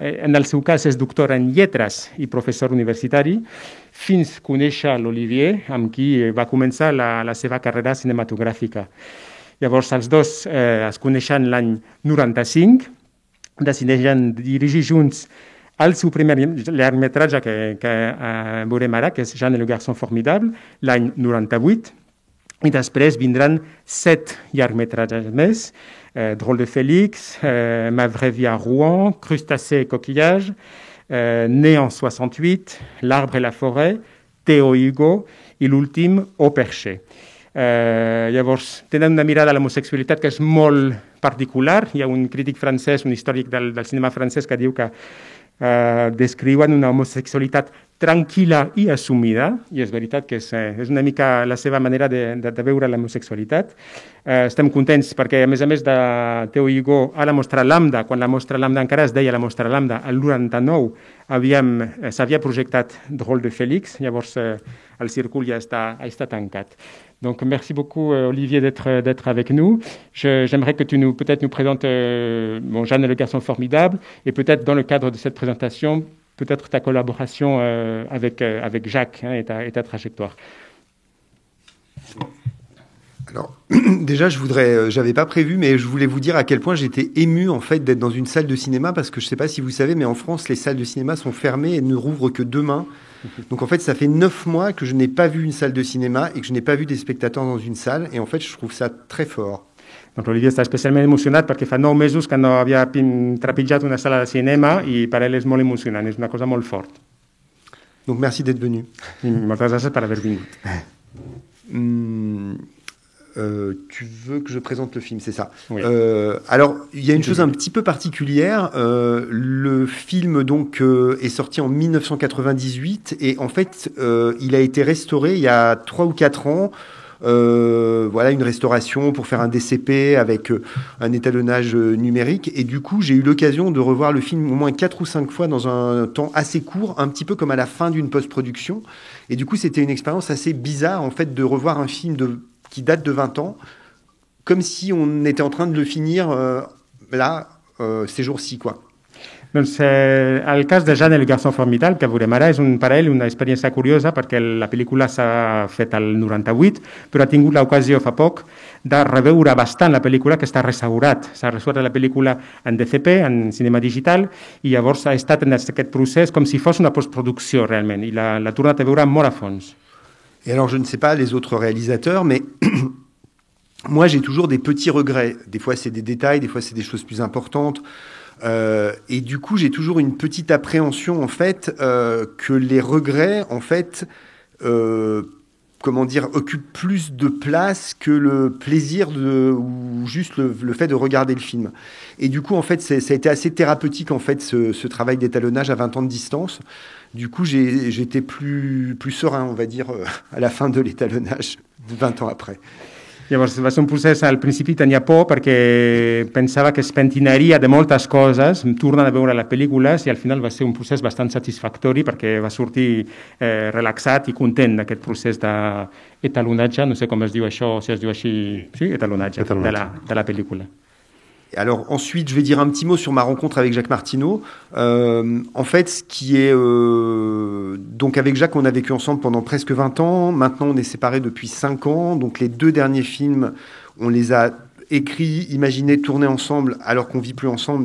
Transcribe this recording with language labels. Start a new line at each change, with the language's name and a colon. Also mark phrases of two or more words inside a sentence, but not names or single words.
Catalan: En el seu cas és doctor en lletres i professor universitari, fins a conèixer l'Olivier, amb qui va començar la seva carrera cinematogràfica. Llavors els dos es coneixen l'any 95, decideixen dirigir junts el seu primer llargmetratge que veurem ara, que és Jean et le garçon formidable, l'any 98, i després vindran 7 llargmetratges més, Drôle de Félix, Ma vraie vie à Rouen, Crustacés et coquillages, Né en 68, L'arbre et la forêt, Théo et Hugo, i l'últim, Au perché. Llavors, tenen una mirada a l'homosexualitat que és molt particular. Hi ha un crític francès, un històric del cinema francès, que diu que descriuen una homosexualitat tranquil·la i assumida, i és veritat que és una mica la seva manera de veure l'homosexualitat. Estem contents perquè, a més de Théo i Hugo, a la Mostra Lambda, quan la Mostra Lambda encara es deia la Mostra Lambda, el 99 s'havia projectat Drôle de Félix, llavors el círcul ja està tancat.
French: Donc, merci beaucoup, Olivier, d'être avec nous. J'aimerais que tu peut-être nous présentes Jeanne et le garçon formidable, et peut-être dans le cadre de cette présentation, peut-être ta collaboration avec Jacques et ta trajectoire. Alors, déjà, j'avais pas prévu, mais je voulais vous dire à quel point j'étais ému, en fait, d'être dans une salle de cinéma, parce que je sais pas si vous savez, mais en France, les salles de cinéma sont fermées et ne rouvrent que demain. Donc, en fait, ça fait 9 mois que je n'ai pas vu une salle de cinéma et que je n'ai pas vu des spectateurs dans une salle. Et en fait, je trouve ça très fort.
Catalan: Donc, l'Olivier està especialment emocionat perquè fa 9 mesos que no havia trepitjat una sala de cinema i per ell és molt emocionant, és una cosa molt fort.
French: Donc, merci d'être venu.
Catalan: I moltes gràcies per haver vingut.
French: Tu veux que je présente le film, c'est ça. Oui. Alors, il y a une chose un petit peu particulière. Le film donc est sorti en 1998 et en fait, il a été restauré il y a 3 ou 4 ans. Voilà, une restauration pour faire un DCP avec un étalonnage numérique. Et du coup, j'ai eu l'occasion de revoir le film au moins 4 ou 5 fois dans un temps assez court, un petit peu comme à la fin d'une post-production. Et du coup, c'était une expérience assez bizarre, en fait, de revoir un film qui date de 20 ans, comme si on était en train de le finir ces jours-ci, quoi.
Catalan: Doncs el cas de Jeanne et le garçon formidable que veurem ara és per ell una experiència curiosa perquè la pel·lícula s'ha fet al 98, però ha tingut l'ocasió fa poc de reveure bastant la pel·lícula, que està restaurat. S'ha restaurat la pel·lícula en DCP, en cinema digital, i llavors ha estat en aquest procés com si fos una postproducció realment, i l'ha tornat a veure molt a fons.
French: Et alors, je ne sais pas les autres réalisateurs, mais moi, j'ai toujours des petits regrets. Des fois, c'est des détails, des fois, c'est des choses plus importantes. Et du coup, j'ai toujours une petite appréhension, en fait, que les regrets, en fait, occupent plus de place que le plaisir ou juste le fait de regarder le film. Et du coup, en fait, ça a été assez thérapeutique, en fait, ce travail d'étalonnage à 20 ans de distance. Du coup, j'étais plus serein, on va dire, à la fin de l'étalonnage, 20 ans après.
Catalan: Llavors va ser un procés, al principi tenia por perquè pensava que es pentinaria de moltes coses, tornant a veure les pel·lícules, i al final va ser un procés bastant satisfactori perquè va sortir relaxat i content d'aquest procés d'etalonatge, no sé com es diu això, si es diu així, sí, etalonatge. De la pel·lícula.
French: Alors ensuite, je vais dire un petit mot sur ma rencontre avec Jacques Martineau. En fait, ce qui est... donc avec Jacques, on a vécu ensemble pendant presque 20 ans. Maintenant, on est séparés depuis 5 ans. Donc les 2 derniers films, on les a écrits, imaginés, tournés ensemble, alors qu'on vit plus ensemble.